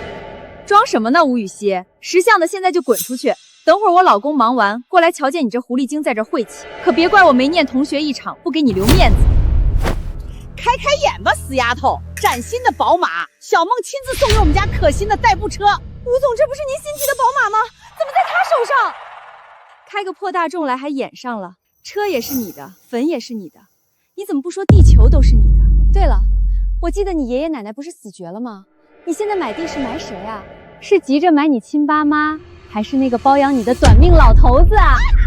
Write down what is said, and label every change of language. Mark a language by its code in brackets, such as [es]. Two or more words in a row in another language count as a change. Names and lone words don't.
[zh] 裝什麼呢，吳雨熙？識相的現在就滾出去！等會兒我老公忙完過來，瞧見你這狐狸精在這晦氣，可別怪我沒念同學一場，不給你留面子。開開眼吧，死丫頭！嶄新的寶馬，小夢親自送給我們家可心的代步車。吳總，這不是您新提的寶馬嗎？怎麼在他手上？開個破大眾來還演上了，車也是你的，墳也是你的，你怎麼不說地球都是你的？对了，我記得你爺爺奶奶不是死絕了嗎？你現在買地是買誰啊？是急着買你親爸媽，還是那個包養你的短命老頭子啊？